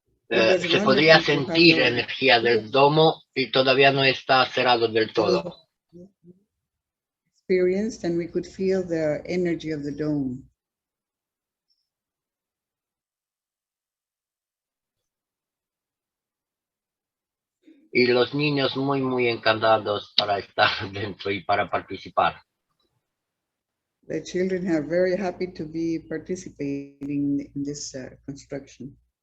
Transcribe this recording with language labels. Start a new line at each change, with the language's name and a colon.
Spanish: Se podría sentir la energía del domo y todavía no está cerrado del todo.
English: Experienced, and we could feel the energy of the dome.
Spanish: Y los niños muy encantados para estar dentro y para participar.
English: The children are very happy to be participating in this construction.